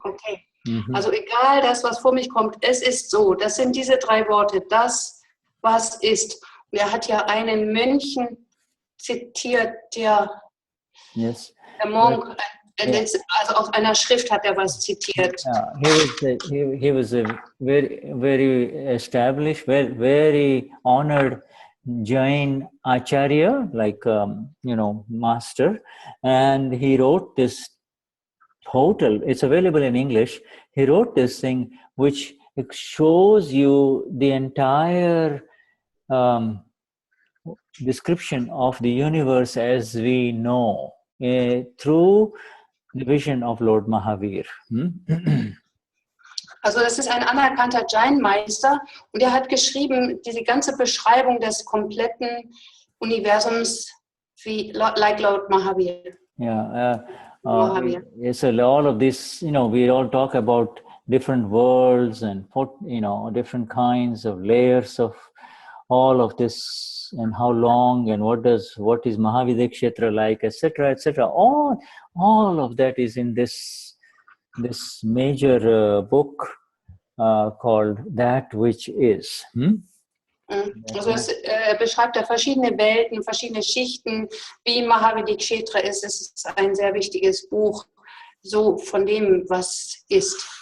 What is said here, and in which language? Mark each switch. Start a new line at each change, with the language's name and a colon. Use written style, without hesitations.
German: Okay, also egal das, was vor mich kommt, es ist so, das sind diese drei Worte, das, was ist. Und er hat ja einen Mönchen zitiert, der Monk, Also aus einer Schrift hat was zitiert.
English: He was a very established, very honored Jain Acharya, like master, and he wrote this total. It's available in English. He wrote this thing which shows you the entire description of the universe as we know through the vision of Lord Mahavir.
German: Also das ist ein anerkannter Jain-Meister und er hat geschrieben, diese ganze Beschreibung des kompletten Universums wie like Lord Mahavir.
English: Yeah, yes, all of this, we all talk about different worlds and different kinds of layers of all of this, and how long, and what is Mahavidya Kshetra like, etc., etc. All of that is in this major book called That Which Is.
German: Also es beschreibt ja verschiedene Welten, verschiedene Schichten, wie Mahavidya Kshetra ist. Es ist ein sehr wichtiges Buch, so von dem, was ist.